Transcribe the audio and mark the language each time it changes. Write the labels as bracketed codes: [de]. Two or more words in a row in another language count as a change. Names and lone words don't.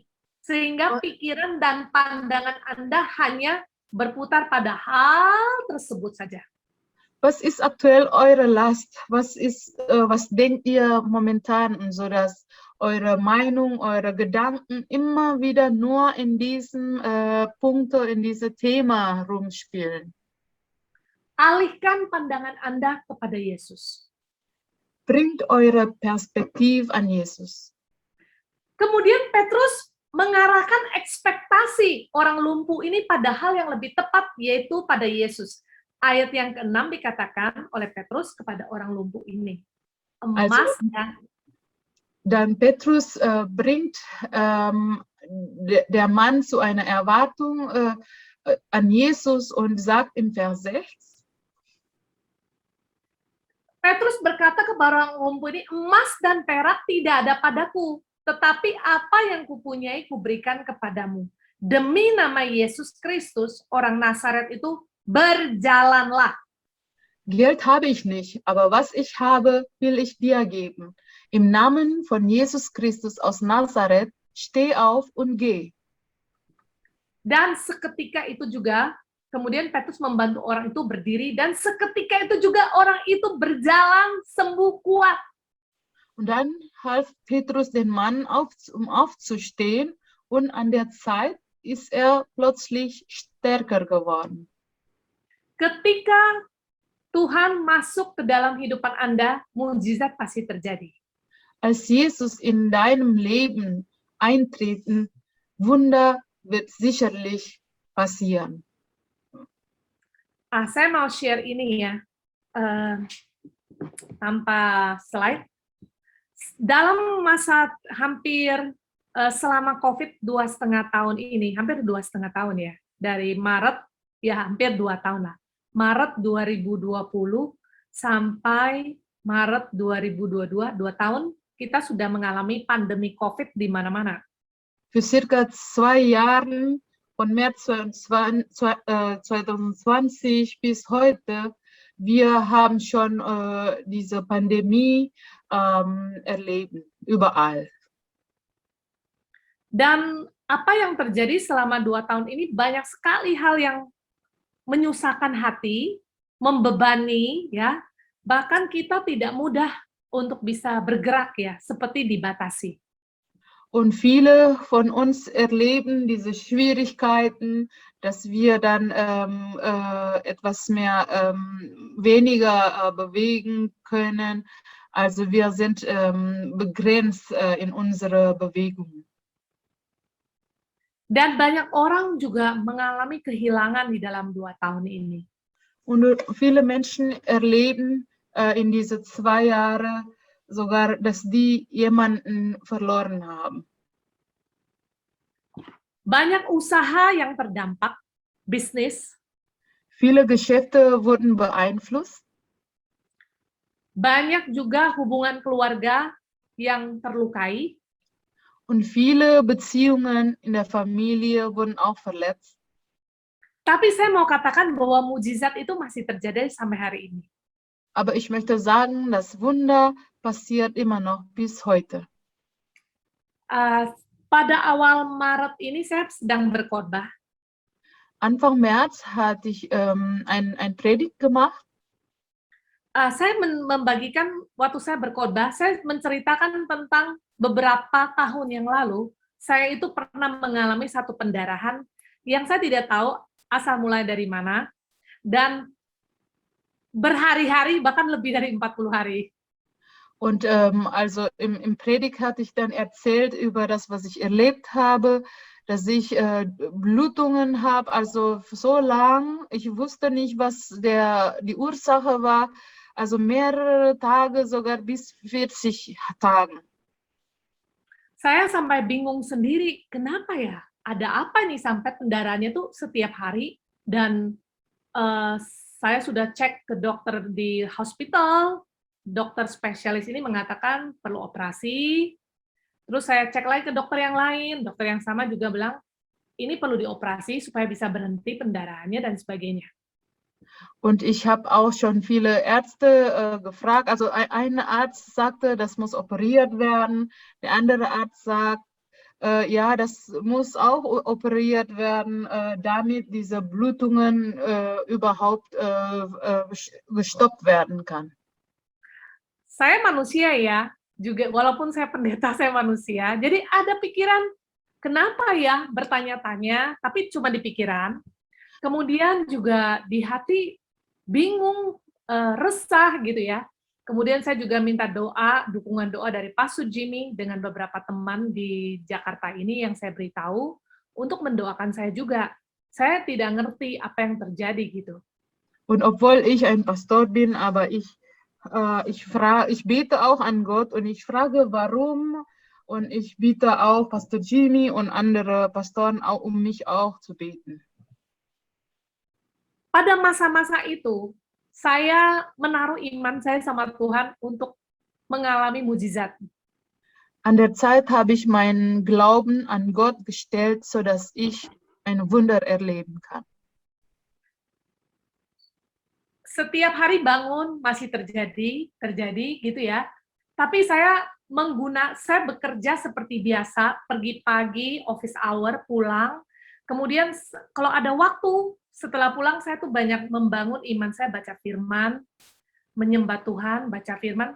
[id] Sehingga pikiran dan pandangan Anda hanya berputar pada hal tersebut saja. [de] Was ist aktuell eure Last? Was denkt ihr momentan, sodass eure Meinung, eure Gedanken immer wieder nur in diesem Punkt, in diesem Thema rumspielen? [id] Alihkan pandangan Anda kepada Yesus. [de] Bringt eure Perspektive an Jesus. [id] Kemudian Petrus mengarahkan ekspektasi orang lumpuh ini pada hal yang lebih tepat, yaitu pada Yesus. Ayat yang ke-6 dikatakan oleh Petrus kepada orang lumpuh ini. Emas [de] Dan Petrus bringt der Mann zu einer Erwartung an Jesus und sagt im Vers 6, [id] Petrus berkata kepada orang lumpuh ini, emas dan perak tidak ada padaku, tetapi apa yang kupunyai kuberikan kepadamu. Demi nama Yesus Kristus, orang Nazaret itu, berjalanlah. [de] Geld habe ich nicht, aber was ich habe, will ich dir geben. Im Namen von Jesus Christus aus Nazareth, steh auf und geh. [id] Dan seketika itu juga, kemudian Petrus membantu orang itu berdiri, dan seketika itu juga orang itu berjalan sembuh kuat. [de] Und dann half Petrus den Mann aufzustehen und an der Zeit ist er plötzlich stärker geworden. [id] Ketika Tuhan masuk ke dalam kehidupan Anda, mukjizat pasti terjadi. [de] Als Jesus in deinem Leben eintreten, Wunder wird sicherlich passieren. [id] Saya mau share ini ya, tanpa slide. Dalam masa hampir selama COVID 2,5 tahun ini, hampir 2,5 tahun ya, dari Maret, ya hampir 2 tahun lah, Maret 2020 sampai Maret 2022, 2 tahun, kita sudah mengalami pandemi COVID di mana-mana. [de] Für circa 2 Jahren, von März 2020 bis heute, wir haben schon diese Pandemie erleben, überall. [id] Dan apa yang terjadi selama 2 tahun ini, banyak sekali hal yang menyusahkan hati, membebani, ya, bahkan kita tidak mudah untuk bisa bergerak ya, seperti dibatasi. [de] Und viele von uns erleben diese Schwierigkeiten, dass wir dann etwas mehr weniger bewegen können. Also wir sind begrenzt in unserer Bewegung. [id] Dan banyak orang juga mengalami kehilangan di dalam 2 tahun ini. [de] Und viele Menschen erleben in diese 2 Jahre sogar, dass die jemanden verloren haben. [id] Banyak usaha yang terdampak, bisnis, [de] Viele Geschäfte wurden beeinflusst. [id] banyak juga hubungan keluarga yang terlukai, [de] Und viele Beziehungen in der Familie wurden auch verletzt. [id] tapi saya mau katakan bahwa mukjizat itu masih terjadi sampai hari ini. [de] Aber ich möchte sagen, das Wunder passiert immer noch bis heute. [id] Pada awal Maret ini saya sedang berkhotbah. [de] Anfang März hatte ich ein Predigt gemacht. [id] Saya membagikan waktu saya berkhotbah, saya menceritakan tentang beberapa tahun yang lalu, saya itu pernah mengalami satu pendarahan yang saya tidak tahu asal mulai dari mana, dan berhari-hari, bahkan lebih dari 40 hari. [de] Und also im Predigt hatte ich dann erzählt über das, was ich erlebt habe, dass ich Blutungen habe, also so lang, ich wusste nicht, was die Ursache war, also mehrere Tage, sogar bis 40 Tagen. [id] Saya sampai bingung sendiri, kenapa ya? Ada apa nih sampai pendarahannya tuh setiap hari, dan saya sudah cek ke dokter di hospital, dokter spesialis ini mengatakan perlu operasi. Terus saya cek lagi ke dokter yang lain, dokter yang sama juga bilang, ini perlu dioperasi supaya bisa berhenti pendarahannya dan sebagainya. [de] Und ich habe auch schon viele Ärzte gefragt, also ein Arzt sagte, das muss operiert werden, der andere Arzt sagt, ja, das muss auch operiert werden, damit diese Blutungen überhaupt gestoppt werden kann. [id] Saya manusia ya, juga walaupun saya pendeta, saya manusia. Jadi ada pikiran, kenapa ya bertanya-tanya, tapi cuma di pikiran. Kemudian juga di hati bingung, resah gitu ya. Kemudian saya juga minta doa, dukungan doa dari Pastor Jimmy dengan beberapa teman di Jakarta ini yang saya beritahu untuk mendoakan saya juga. Saya tidak ngerti apa yang terjadi gitu. [de] Und obwohl ich ein Pastor bin, aber ich bete auch an Gott und ich frage, warum, und ich bitte auch Pastor Jimmy und andere Pastoren auch, um mich auch zu beten. [id] Pada masa-masa itu, saya menaruh iman saya sama Tuhan untuk mengalami mukjizat. [de] An der Zeit habe ich meinen Glauben an Gott gestellt, sodass ich ein Wunder erleben kann. [id] Setiap hari bangun masih terjadi gitu ya. Tapi saya bekerja seperti biasa, pergi pagi, [en] office hour, [id] pulang. Kemudian kalau ada waktu setelah pulang, saya tuh banyak membangun iman saya, baca firman, menyembah Tuhan, baca firman.